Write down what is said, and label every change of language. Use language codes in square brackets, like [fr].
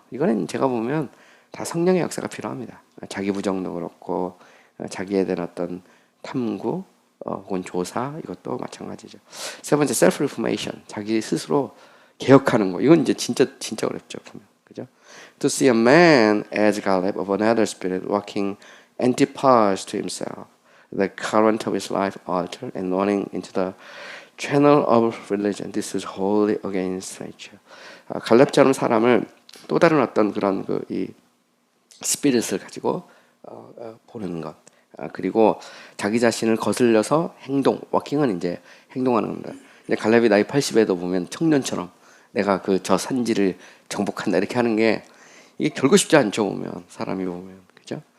[ko] 이거는 제가 보면 다 성령의 역사가 필요합니다. 자기 부정도 그렇고 자기에 대한 어떤 탐구 혹은 조사 이것도 마찬가지죠. 세 번째 self reformation 자기 스스로 개혁하는 거 이건 이제 진짜 어렵죠 보면 그죠? [en] To see a man as Caleb of another spirit walking antipas to himself, the current of his life altered and running into the channel of religion. This is wholly against nature. [ko] 갈렙처럼 사람을 또 다른 어떤 그런 이 스피릿을 가지고 보는 것. 그리고 자기 자신을 거슬려서 워킹은 이제 행동하는 겁니다. 이제 갈렙이 나이 80에도 보면 청년처럼 내가 저 산지를 정복한다 이렇게 하는 게 이게 결코 쉽지 않죠 보면 사람이 보면 그죠?